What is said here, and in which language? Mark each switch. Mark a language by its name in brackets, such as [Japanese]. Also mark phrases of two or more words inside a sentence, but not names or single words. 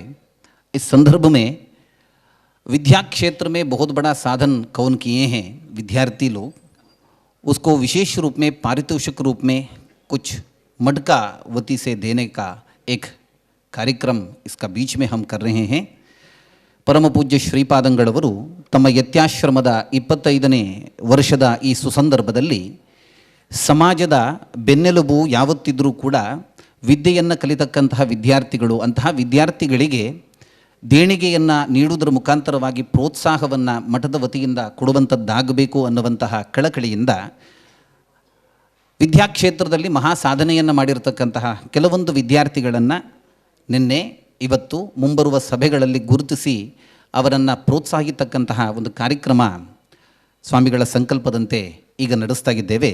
[Hindi] इस संदर्भ में विद्या क्षेत्र में बहुत बड़ा साधन कौन किए हैं विद्यार्थी लोग, उसको विशेष रूप में पारितोषिक रूप में कुछ मटका वती से देने का एक ಕಾರ್ಯಕ್ರಮ इसका बीच में हम कर रहे हैं। [Kannada] ಪರಮ ಪೂಜ್ಯ ಶ್ರೀಪಾದಂಗಳವರು ತಮ್ಮ ಯತ್ಯಾಶ್ರಮದ 25ನೇ ವರ್ಷದ ಈ ಸುಸಂದರ್ಭದಲ್ಲಿ ಸಮಾಜದ ಬೆನ್ನೆಲುಬು ಯಾವತ್ತಿದ್ರೂ ಕೂಡ ವಿದ್ಯೆಯನ್ನು ಕಲಿತಕ್ಕಂತಹ ವಿದ್ಯಾರ್ಥಿಗಳು, ಅಂತಹ ವಿದ್ಯಾರ್ಥಿಗಳಿಗೆ ದೇಣಿಗೆಯನ್ನು ನೀಡುವುದರ ಮುಖಾಂತರವಾಗಿ ಪ್ರೋತ್ಸಾಹವನ್ನು ಮಠದ ವತಿಯಿಂದ ಕೊಡುವಂಥದ್ದಾಗಬೇಕು ಅನ್ನುವಂತಹ ಕಳಕಳಿಯಿಂದ ವಿದ್ಯಾಕ್ಷೇತ್ರದಲ್ಲಿ ಮಹಾ ಸಾಧನೆಯನ್ನು ಮಾಡಿರತಕ್ಕಂತಹ ಕೆಲವೊಂದು ವಿದ್ಯಾರ್ಥಿಗಳನ್ನು ನಿನ್ನೆ ಇವತ್ತು ಮುಂಬರುವ ಸಭೆಗಳಲ್ಲಿ ಗುರುತಿಸಿ ಅವರನ್ನು ಪ್ರೋತ್ಸಾಹಿತಕ್ಕಂತಹ ಒಂದು ಕಾರ್ಯಕ್ರಮ ಸ್ವಾಮಿಗಳ ಸಂಕಲ್ಪದಂತೆ ಈಗ ನಡೆಸ್ತಾ ಇದ್ದೇವೆ.